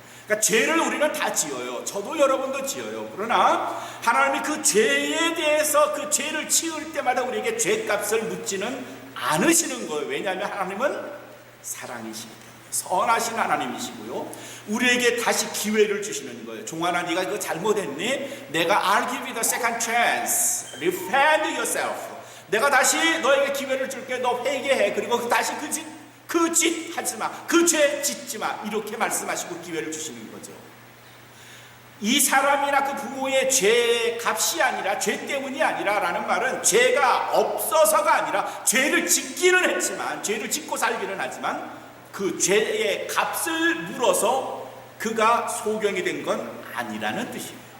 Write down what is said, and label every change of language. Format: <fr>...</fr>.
<ko>그러니까 죄를 우리는 다 지어요. 저도 여러분도 지어요. 그러나 하나님이 그 죄에 대해서 그 죄를 지을 때마다 우리에게 죄값을 묻지는 않으시는 거예요. 왜냐하면 하나님은 사랑이시기 때문에, 선하신 하나님이시고요, 우리에게 다시 기회를 주시는 거예요. 종아나, 네가 이거 잘못했니?</ko> <en>내가 I'll give you the second chance. Repent yourself.</en> <ko>내가 다시 너에게 기회를 줄게. 너 회개해. 그리고 다시 그 짓 하지 마. 그 죄 짓지 마. 이렇게 말씀하시고 기회를 주시는 거죠. 이 사람이나 그 부모의 죄 값이 아니라, 죄 때문이 아니라 라는 말은 죄가 없어서가 아니라, 죄를 짓기는 했지만, 죄를 짓고 살기는 하지만 그 죄의 값을 물어서 그가 소경이 된 건 아니라는 뜻이에요.</ko>